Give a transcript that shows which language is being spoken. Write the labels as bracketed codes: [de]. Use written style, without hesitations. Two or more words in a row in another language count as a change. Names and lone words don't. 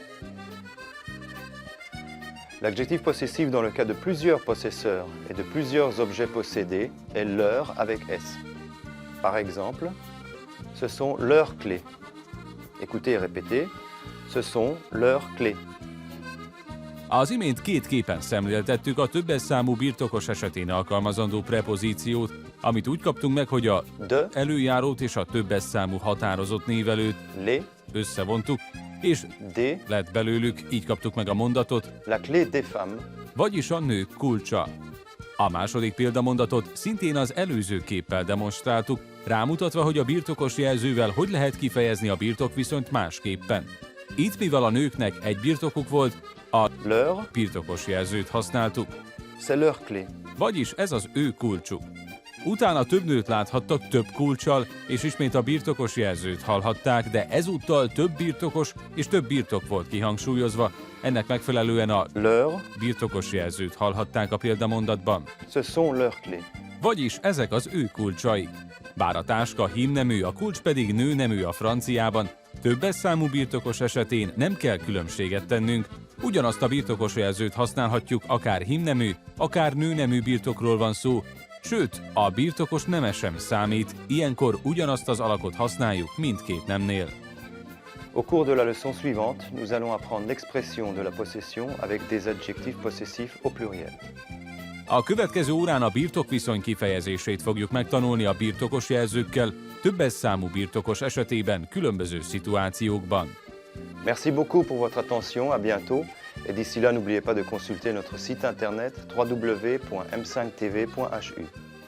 [fr] L'adjectif possessif dans le cas de plusieurs possesseurs et de plusieurs objets possédés est leur avec S. Par exemple, ce sont leurs clés. Écoutez et répétez, ce sont leurs clés. [hu] Az imént két képen szemléltettük a többes számú birtokos esetén alkalmazandó prepozíciót, amit úgy kaptunk meg, hogy a De, előjárót és a többes számú határozott névelőt les, összevontuk, és des, lett belőlük, így kaptuk meg a mondatot, [fr] la clé des femmes, [hu] vagyis a nők kulcsa. A második példamondatot szintén az előző képpel demonstráltuk, rámutatva, hogy a birtokos jelzővel hogy lehet kifejezni a birtokviszonyt másképpen. Itt, mivel a nőknek egy birtokuk volt, a leur, birtokos jelzőt használtuk, [fr] c'est leur clé. [hu] vagyis ez az ő kulcsuk. Utána több nőt láthattak több kulccsal, és ismét a birtokos jelzőt hallhatták, de ezúttal több birtokos és több birtok volt kihangsúlyozva, ennek megfelelően a Leur, birtokos jelzőt hallhatták a példamondatban. [fr] ce sont leurs clés. [hu] Vagyis ezek az ő kulcsai. Bár a táska hímnemű, a kulcs pedig nőnemű a franciában, többes számú birtokos esetén nem kell különbséget tennünk, ugyanazt a birtokos jelzőt használhatjuk, akár hímnemű, akár nőnemű birtokról van szó, sőt, a birtokos neme sem számít, ilyenkor ugyanazt az alakot használjuk mindkét nemnél. [fr] Au cours de la leçon suivante, nous allons apprendre l'expression de la possession avec des adjectifs possessifs au pluriel. [hu] A következő órán a birtokviszony kifejezését fogjuk megtanulni a birtokos jelzőkkel, többes számú birtokos esetében különböző szituációkban. [fr] Merci beaucoup pour votre attention, à bientôt. Et d'ici là, n'oubliez pas de consulter notre site internet www.m5tv.hu.